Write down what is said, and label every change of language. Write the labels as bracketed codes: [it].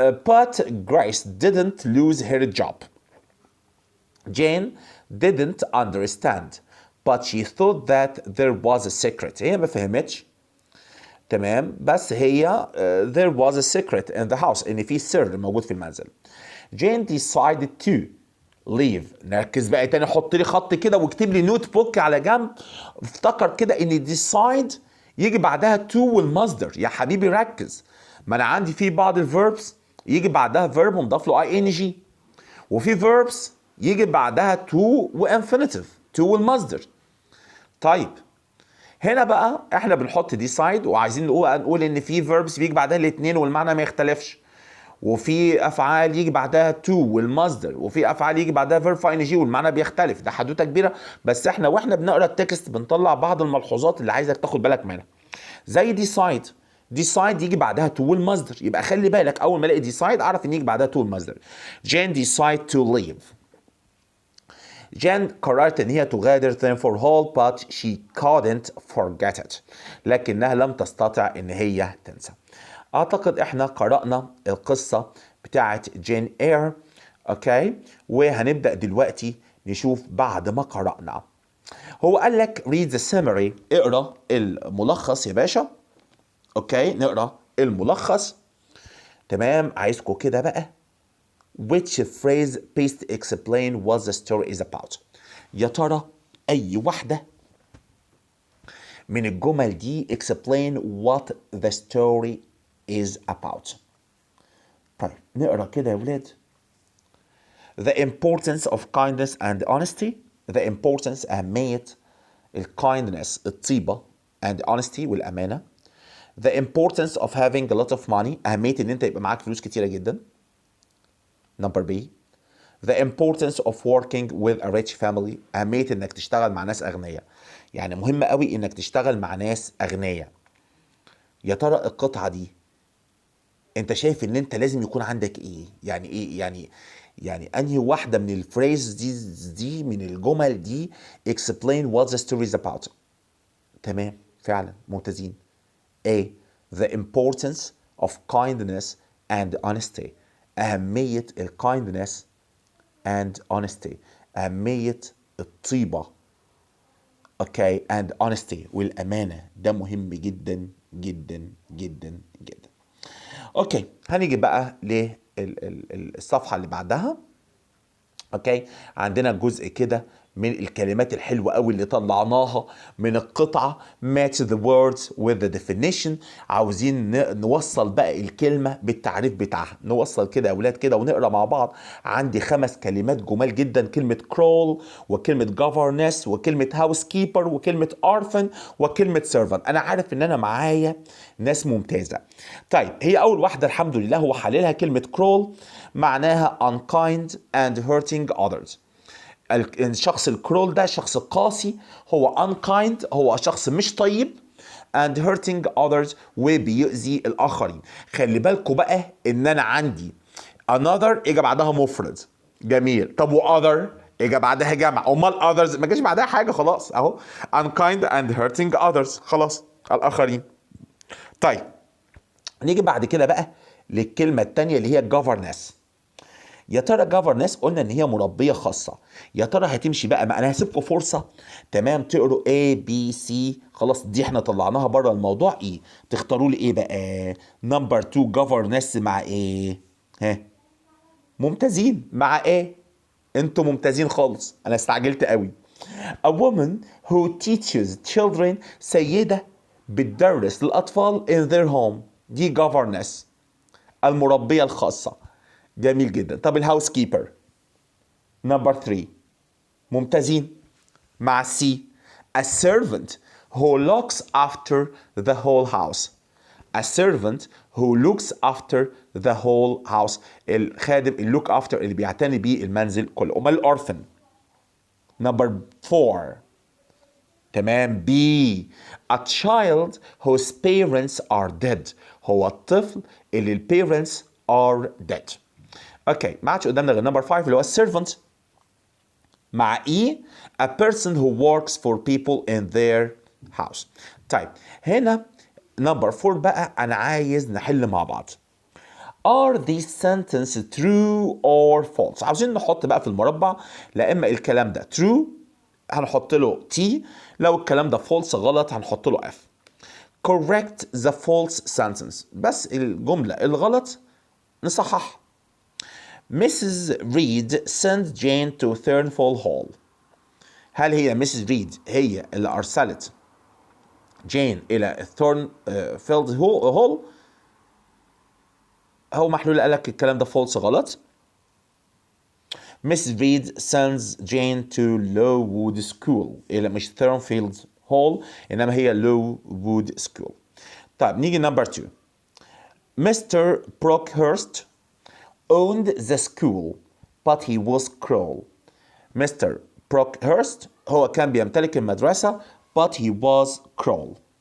[en] But Grace didn't lose her job. Jane didn't understand, but she thought that there was a secret. [ar] هي ما فهمتش تمام، بس هي [en] there was a secret in the house، [ar] ان في سر موجود في المنزل. [en] Jane decided to leave. [ar] نركز بقى تاني، حط لي خط كده واكتب لي نوت بوك على جنب. افتكر كده ان decide يجي بعدها to والمصدر. يا حبيبي ركز، ما انا عندي في بعض الفيربس يجي بعدها فيرب ونضاف له اي ان جي، وفي فيربس يجي بعدها تو وانفينيتيف، تو والمصدر. طيب هنا بقى احنا بنحط ديسايد وعايزين نقول ان في فيربس بيجي بعدها الاثنين والمعنى ما يختلفش، وفي افعال يجي بعدها تو والمصدر، وفي افعال يجي بعدها فيرب ان جي والمعنى بيختلف. ده حدوته كبيره، بس احنا واحنا بنقرا التكست بنطلع بعض الملحوظات اللي عايزك تاخد بالك منها. زي ديسايد يجي بعدها تو والمصدر، يبقى خلي بالك اول ما الاقي ديسايد اعرف ان يجي بعدها تو والمصدر. [en] Jane decide to leave. [ar] جين قررت ان هي تغادر [en] Threnfold Hall but she couldn't forget it. [ar] لكنها لم تستطع ان هي تنسى. اعتقد احنا قرأنا القصة بتاعت جين اير. اوكي وهنبدأ دلوقتي نشوف بعد ما قرأنا. هو قال لك [en] read the summary، [ar] اقرأ الملخص يا باشا. اوكي نقرا الملخص. تمام عايزكم كده بقى [en] which phrase best explain what the story is about. [ar] يا ترى اي واحده من الجمل دي [en] explain what the story is about. [ar] طيب نقرا كده يا ولاد. [en] the importance of kindness and honesty. the importance [ar] أهمية الكايندنس الطيبة [en] and honesty [ar] والأمانة. [en] The importance of having a lot of money. [ar] أهمية إن أنت يبقى معاك فلوس كتيرة جدا. [en] Number B. The importance of working with a rich family. [ar] أهمية إنك تشتغل مع ناس أغنياء. يعني مهم قوي إنك تشتغل مع ناس أغنياء. يا ترى القطعة دي أنت شايف إن أنت لازم يكون عندك إيه؟ يعني إيه؟ يعني أنهي واحدة من الفريز دي من الجمل دي [en] explain what the story is about. [ar] تمام، فعلا ممتازين. A. [en] The importance of kindness and honesty. أهمية kindness and honesty. [ar] أهمية الطيبة. [en] Okay, and honesty [ar] والأمانة. ده مهم جدا جدا جدا جدا. اوكي، هنيجي بقى للصفحة اللي بعدها. اوكي، عندنا جزء كده من الكلمات الحلوة قوي اللي طلعناها من القطعة. [en] match the words with the definition. [ar] عاوزين نوصل بقى الكلمة بالتعريف بتاعها. نوصل كده يا اولاد كده ونقرا مع بعض. عندي 5 كلمات جمال جدا. كلمة crawl وكلمة governess وكلمة housekeeper وكلمة orphan وكلمة servant. انا عارف ان انا معايا ناس ممتازة. طيب، هي اول واحدة الحمد لله هو حللها. [en] كلمة crawl معناها unkind and hurting others. [ar] الشخص الكرول ده شخص قاسي. هو unkind، هو شخص مش طيب. [en] and hurting others، [ar] وبيؤذي الآخرين. خلي بالكوا بقى إن أنا عندي another إجا بعدها مفرد. جميل. طب other إجا بعدها جمع. أمال others ما جاش بعدها حاجة. خلاص أهو [en] unkind and hurting others. [ar] خلاص، الآخرين. طيب، نيجي بعد كده بقى للكلمة التانية اللي هي governess. يا ترى governess قلنا ان هي مربيه خاصه. يا ترى هتمشي بقى انا هسيبكم فرصه تمام تقروا A B C. خلاص، دي احنا طلعناها بره الموضوع. ايه تختاروا لي؟ ايه بقى؟ نمبر 2 governess مع ايه؟ ها، ممتازين مع ايه؟ انتوا ممتازين خالص. انا استعجلت قوي. [en] A woman who teaches children. [ar] سيده بتدرس للاطفال [en] in their home. [ar] دي governess، المربيه الخاصه. جميل جدا. طب الهاوس كيبر نمبر 3 ممتازين مع سي. [en] A servant who looks after the whole house. A servant who looks after the whole house. [ar] الخادم اللي [en] look after [ar] اللي بيعتني بيه المنزل كله. امال الأورفن نمبر 4 تمام. B. [en] A child whose parents are dead. [ar] هو الطفل اللي البيرنتس [en] are dead. [ar] اوكي، ما عادش قدامنا غير نمبر 5 اللي هو servant مع E. [en] A person who works for people in their house. [ar] طيب، هنا نمبر 4 بقى أنا عايز نحل مع بعض. [en] Are these sentences true or false؟ [ar] عاوزين نحط بقى في المربع. لا إما الكلام ده true هنحط له T. لو الكلام ده false غلط هنحط له F. [en] Correct the false sentence. [ar] بس الجملة الغلط نصحح. [en] Mrs. Reed sent Jane to Thornfall Hall. [ar] هل هي ميسيس ريد هي اللي أرسلت جين إلى ثورنفيلد هول؟ هو محلول قال لك الكلام ده فولس غلط. [en] Mrs Reed sends Jane to Lowood School. [ar] إلى مش ثورنفيلد هول إنما هي Lowood School. طيب، نيجي نمبر 2. Mr. [en] Brockhurst owned the school but he was cruel. Mr. [ar] Brockhurst هو كان بيمتلك المدرسة [en] but he was cruel.